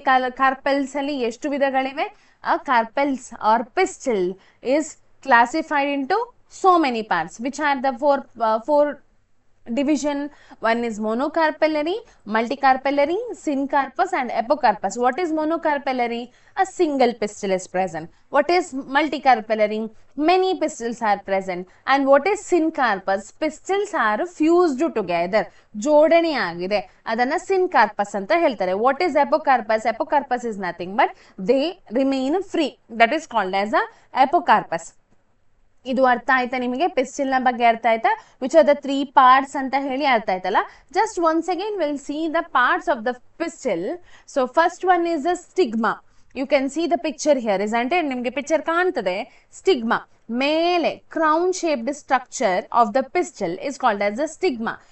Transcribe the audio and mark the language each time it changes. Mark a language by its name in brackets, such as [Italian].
[Kannada] Carpels ಅಲ್ಲಿ ಎಷ್ಟು ವಿಧಗಳಿವೆ? [English] Carpels are pistil is classified into so many parts. Which are the four division? One is monocarpellary, multicarpellary, syncarpous and apocarpous. What is monocarpellary? A single pistil is present. What is multicarpellary? Many pistils are present. And what is syncarpous? Pistils are fused together, [Kannada] ಜೋಡಣೆ ಆಗಿದೆ, ಅದನ್ನ syncarpous ಅಂತ ಹೇಳ್ತಾರೆ. [English] What is apocarpous? Apocarpous is nothing but they remain free, that is called as a apocarpous. [Kannada] ಇದು ಅರ್ಥ ಆಯ್ತಾ ನಿಮಗೆ? Pistil ನ ಬಗ್ಗೆ ಅರ್ಥ ಆಯ್ತಾ? [English] which are the 3 parts [Kannada] ಅಂತ ಹೇಳಿ ಅರ್ಥ ಆಯ್ತಲ್ಲ? [English] Just once again will see the parts of the pistil. So first one is the stigma. You can see the picture here is [Kannada] ಅಂದ್ರೆ ನಿಮಗೆ ಪಿಕ್ಚರ್ ಕಾಣ್ತದೆ. ಸ್ಟಿಗ್ಮಾ ಮೇಲೆ [English] Crown shaped structure of the pistil is called as the stigma.